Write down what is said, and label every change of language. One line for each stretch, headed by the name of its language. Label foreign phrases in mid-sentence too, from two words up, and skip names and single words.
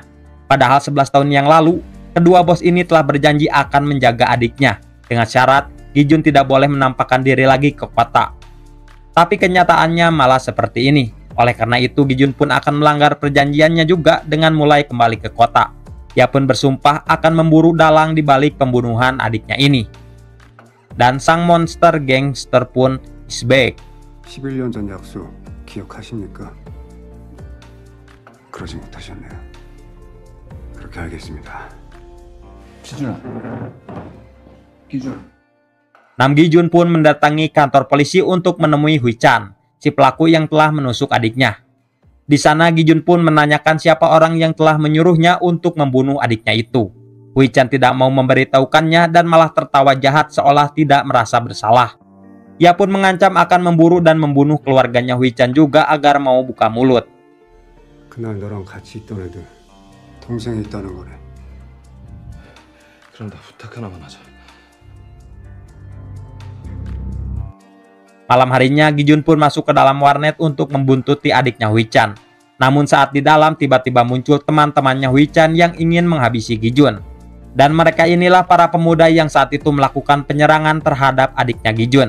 Indonesian: Padahal 11 tahun yang lalu, kedua bos ini telah berjanji akan menjaga adiknya, dengan syarat Gi-jun tidak boleh menampakkan diri lagi ke kota. Tapi kenyataannya malah seperti ini. Oleh karena itu, Gi-jun pun akan melanggar perjanjiannya juga dengan mulai kembali ke kota. Ia pun bersumpah akan memburu dalang di balik pembunuhan adiknya ini. Dan sang monster gangster pun
English: is back.
Korean: 11년 전 약속 기억하십니까? 그러지 못하셨네요. 그렇게 알겠습니다. 기준아. 기준.
Indonesian: Nam Gi-jun pun mendatangi kantor polisi untuk menemui Hui-chan, si pelaku yang telah menusuk adiknya. Di sana Gi-jun pun menanyakan siapa orang yang telah menyuruhnya untuk membunuh adiknya itu. Hui-chan tidak mau memberitahukannya dan malah tertawa jahat seolah tidak merasa bersalah. Ia pun mengancam akan memburu dan membunuh keluarganya Hui-chan juga agar mau buka mulut.
Korean: 그날 너랑 같이 있던 애들 동생이 있다는 거네. 그럼 나 부탁 하나만 하자.
Indonesian: Malam harinya, Gi-jun pun masuk ke dalam warnet untuk membuntuti adiknya Hui-chan. Namun saat di dalam, tiba-tiba muncul teman-temannya Hui-chan yang ingin menghabisi Gi-jun. Dan mereka inilah para pemuda yang saat itu melakukan penyerangan terhadap adiknya Gi-jun.